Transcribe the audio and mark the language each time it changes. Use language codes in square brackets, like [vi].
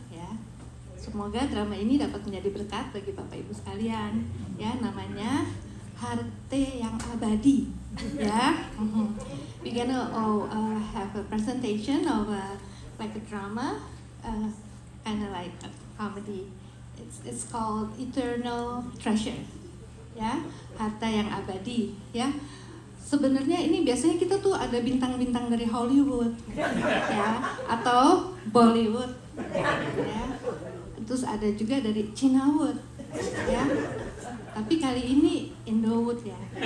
[id] Ya, semoga drama ini dapat menjadi berkat bagi Bapak Ibu sekalian. Ya, namanya Harte yang Abadi. [en] Ya, we're gonna have a presentation of like a drama, kind of like a comedy. It's called Eternal Treasure. [id] Ya, harta yang abadi. Ya, sebenarnya ini biasanya kita tuh ada bintang-bintang dari Hollywood, ya, atau Bollywood, ya. Terus ada juga dari Cinawood, ya. Tapi kali ini Indowood ya.